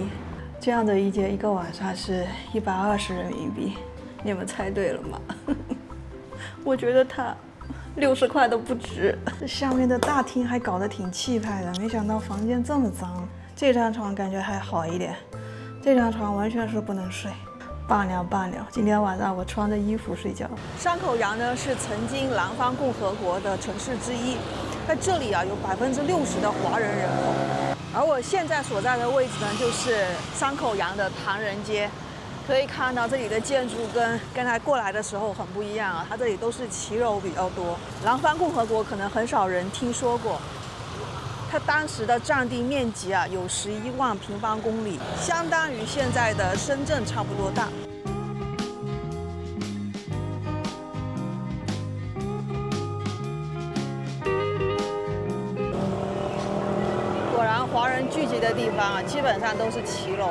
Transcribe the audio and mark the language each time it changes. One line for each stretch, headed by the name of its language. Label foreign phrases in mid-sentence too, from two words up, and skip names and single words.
Chinese: 這樣的一個晚上是120人民幣。你們猜對了嗎？我覺得它60塊都不止。這下面的大廳還搞得挺氣派的，沒想到房間這麼髒。這張床感覺還好一點，這張床完全是不能睡。罷了，今天晚上我穿着衣服睡覺。山口洋呢是曾經南方共和國的城市之一，在這裡啊有60%的華人人口。而我現在所在的位置呢，就是山口洋的唐人街。可以看到這裡的建築跟剛才過來的時候很不一樣啊，它這裡都是騎樓比較多。南方共和國可能很少人聽說過，它當時的佔地面積啊有11萬平方公里，相當於現在的深圳差不多大。果然，華人聚集的地方啊，基本上都是騎樓。